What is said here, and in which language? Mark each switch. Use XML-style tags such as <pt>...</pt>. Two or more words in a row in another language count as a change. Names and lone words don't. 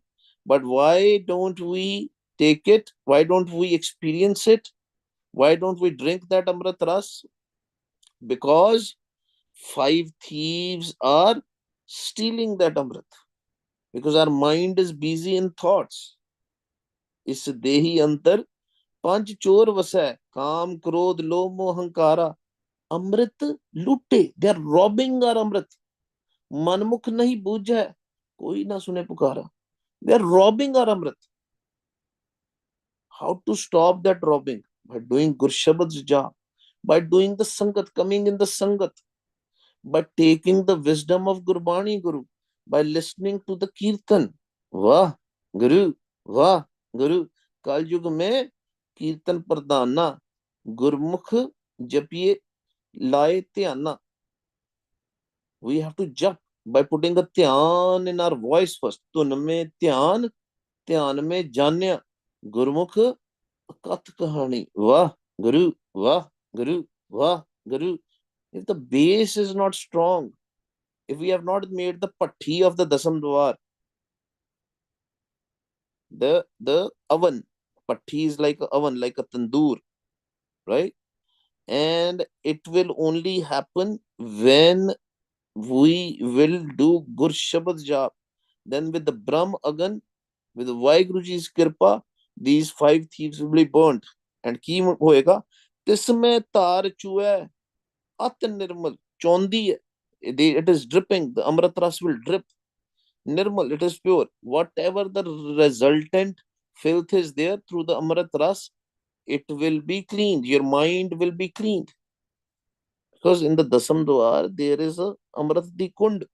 <en>But why don't we take it? Why don't we experience it? Why don't we drink that Amrit Ras? Because five thieves are stealing that Amrit. Because our mind is busy in thoughts.</en> <pa>ਇਸ ਦੇਹੀ ਅੰਤਰਿ ਪੰਜ ਚੋਰ ਵਸੈ ਕਾਮ ਕ੍ਰੋਧ ਲੋਭ ਮੋਹ ਹੰਕਾਰਾ ਅੰਮ੍ਰਿਤ ਲੁੱਟੇ.</pa> <en>they are robbing our</en> <pa>ਅੰਮ੍ਰਿਤ. ਮਨਮੁਖ ਨਹੀਂ ਬੂਝੈ ਕੋਈ ਨਾ ਸੁਨੇ ਪੁਕਾਰਾ.</pa> <en>they are robbing our ਅੰਮ੍ਰਿਤ. how to stop that robbing? By doing Gurshabad's job, by doing the sangat, coming in the sangat, by taking the wisdom of Gurbani Guru, by listening to the kirtan.</en> <pa>ਵਾਹ ਗੁਰੂ, ਵਾਹ ਗੁਰੂ. ਕਲ ਯੁਗ ਮੇਂ ਕੀਰਤਨ ਪ੍ਰਧਾਨਾ ਗੁਰਮੁਖ ਜਪੀਐ ਲਾਏ ਧਿਆਨਾ.</pa> <en>We have to jump by putting the dhyan in our voice first.</en> <pa>ਧੁਨ ਮੇਂ ਧਿਆਨ, ਧਿਆਨ ਮੇਂ ਜਾਣਿਆ. ਗੁਰਮੁਖ ਕਥ ਕਹਾਣੀ। ਵਾਹ Guru, ਵਾਹ ਗੁਰੂ, ਵਾਹ ਗੁਰੂ.</pa> <en>If the base is not strong, if we have not made the patti of the Dasam Dwar, the oven, patti is like an oven, like a tandoor, right? And it will only happen when we will do Gur Shabad job. Then with the Brahm Agan, with the Vaheguruji's kirpa, these five thieves will be burnt. And</en> <pa>ਕੀ ਹੋਏਗਾ, ਤਿਸਮੇ ਤਰ ਚੁਏ ਅਤ ਨਿਰਮਲ, ਚੋਂਦੀ,</pa> <en>it is dripping, the Amrit Ras will drip. Nirmal, it is pure. Whatever the resultant filth is there through the Amrit Ras, it will be cleaned. Your mind will be cleaned. Because in the Dasam Dwar, there is a</en> <pa>ਅੰਮ੍ਰਿਤ ਦੀ ਕੁੰਡ.</pa>